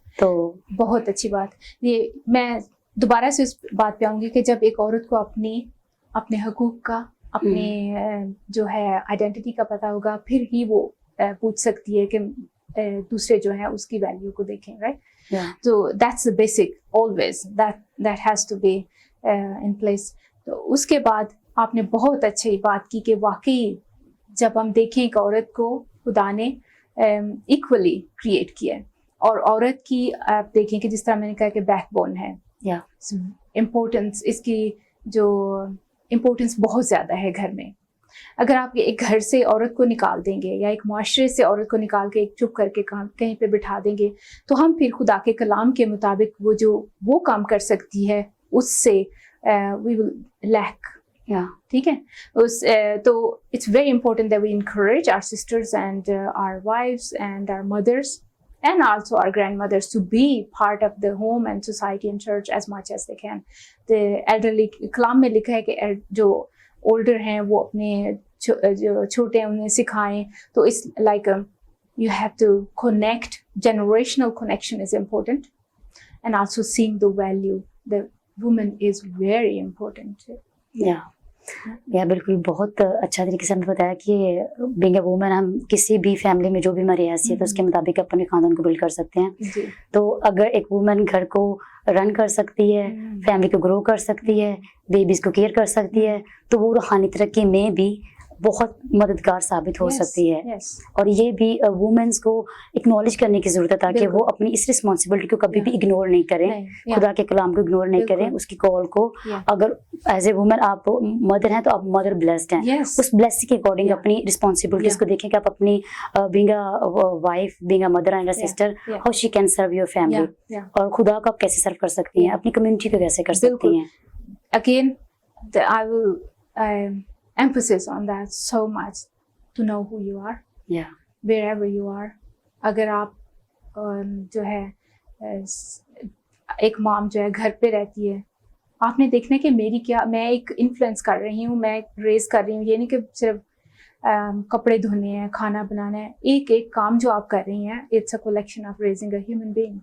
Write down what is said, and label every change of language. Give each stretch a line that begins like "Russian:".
Urdu: تو بہت اچھی بات. یہ میں دوبارہ سے اس بات پہ آؤں گی کہ جب ایک عورت کو اپنے حقوق کا, اپنے جو ہے آئیڈینٹی کا پتہ ہوگا, پھر ہی وہ پوچھ سکتی ہے کہ دوسرے جو ہیں اس کی ویلیو کو دیکھیں, right.
English: Yeah. So that's the basic always that has to be in place.
Urdu: تو اس کے بعد آپ نے بہت اچھی بات کی کہ واقعی جب ہم دیکھیں ایک عورت کو خدا نے ایکولی کریٹ کیا ہے, اور عورت کی آپ دیکھیں کہ جس طرح میں نے کہا کہ بیک بون ہے, امپورٹنس, اس کی جو امپورٹنس بہت زیادہ ہے گھر میں. اگر آپ ایک گھر سے عورت کو نکال دیں گے یا ایک معاشرے سے عورت کو نکال کے ایک چپ کر کے کہیں پہ بٹھا دیں گے, تو ہم پھر خدا کے کلام کے مطابق وہ کام کر سکتی ہے اس سے
English: We will leak.
Urdu: ٹھیک ہے, تو
English: It's very important that we encourage our sisters and our wives and our mothers and also our grandmothers to be part of the home and society and church as much as they can. The elderly,
Urdu: کلام میں لکھا ہے کہ جو older ہیں وہ اپنے جو چھوٹے ہیں انہیں سکھائیں.
English: تو it's like you have to connect, generational connection is important, and also seeing the value. The woman is very important.
Urdu: بالکل, بہت اچھا طریقے سے ہم نے بتایا کہ
English: being a woman
Urdu: ہم کسی بھی فیملی میں جو بھی ہماری حیثیت ہے اس کے مطابق اپنے خاندان کو بلڈ کر سکتے ہیں. تو اگر ایک وومن گھر کو رن کر سکتی ہے, فیملی کو گرو کر سکتی ہے, بیبیز کو کیئر کر سکتی ہے, تو وہ روحانی ترقی میں بھی بہت مددگار ثابت ہو سکتی ہے. اور یہ بھی وومنس کو اکنالج کرنے کی ضرورت ہے تاکہ وہ اپنی اس رسپانسبلٹی کو کبھی بھی اگنور نہیں کریں, خدا کے کلام کو اگنور نہیں کریں, اس کی کال کو. اگر ایز اے وومن آپ مدر ہیں تو آپ مدر بلیسڈ ہیں, اس بلیسنگ کے اکارڈنگ اپنی رسپانسبلٹیز کو دیکھیں کہ آپ اپنی
English: being a wife, being a mother and a sister, how she can serve your family,
Urdu: اور خدا کو آپ کیسے سرو کر سکتی ہیں, اپنی کمیونٹی کو کیسے کر سکتی ہیں.
English: Again, I will emphasis on that so much, to know who you are, wherever you are.
Urdu: اگر آپ جو ہے ایک مام جو ہے گھر پہ رہتی ہے, آپ نے دیکھنا ہے کہ میری کیا, میں ایک انفلوئنس کر رہی ہوں, میں ریز کر رہی ہوں. یہ نہیں کہ صرف کپڑے دھونے ہیں, کھانا بنانا ہے, ایک ایک کام جو آپ کر رہی ہیں,
English: It's a collection of raising a human being.